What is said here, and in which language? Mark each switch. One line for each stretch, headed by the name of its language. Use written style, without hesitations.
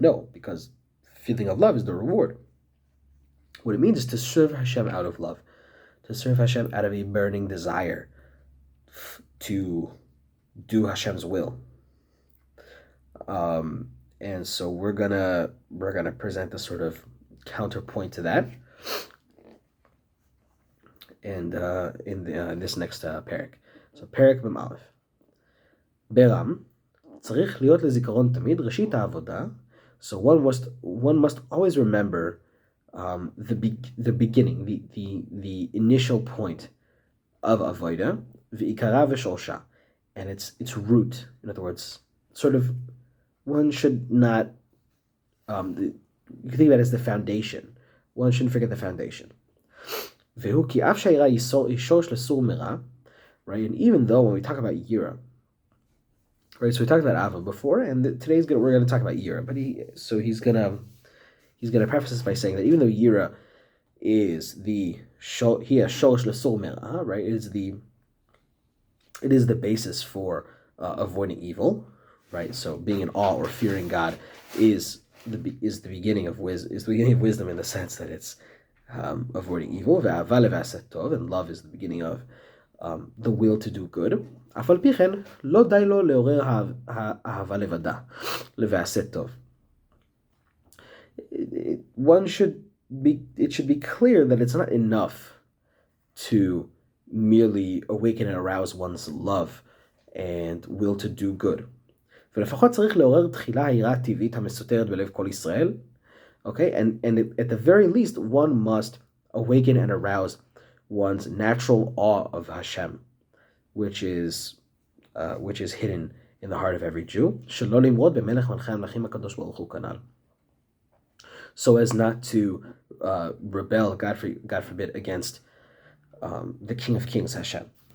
English: No, because feeling of love is the reward. What it means is to serve Hashem out of love, to serve Hashem out of a burning desire to do Hashem's will. And so we're gonna present a sort of counterpoint to that, and in this next parak.
Hebrew: So parak Mem Beram צריך להיות לזיכרון תמיד ראשית העבודה.
English: So one must always remember the beginning, the initial point of avoda,
Hebrew: v'ikara v'shosha,
English: and its root. In other words, sort of, one should not. You can think of it as the foundation. One shouldn't forget the foundation.
Hebrew: Vehu ki af shayira yishosh lesur mera, right?
English: And even though when we talk about yira, right? So we talked about Ava before, and we're gonna talk about Yira. But he's gonna preface this by saying that even though Yira is
Hebrew: sholosh lesol mera,
English: right? It is the basis for avoiding evil, right? So being in awe or fearing God is the beginning of wisdom in the sense that it's avoiding evil. And love is the beginning of the will to do good.
Hebrew: אף על פי כן, לא די לו לעורר אהבה לבדה, לבעשה טוב.
English: It should be clear that it's not enough to merely awaken and arouse one's love and will to do good.
Hebrew: ולפחות צריך לעורר תחילה היראה טבעית המסותרת בלב כל ישראל.
English: Okay, and at the very least, one must awaken and arouse one's natural awe of Hashem, which is hidden in the heart of every Jew. So as not to rebel, God forbid, against the King of Kings, Hashem.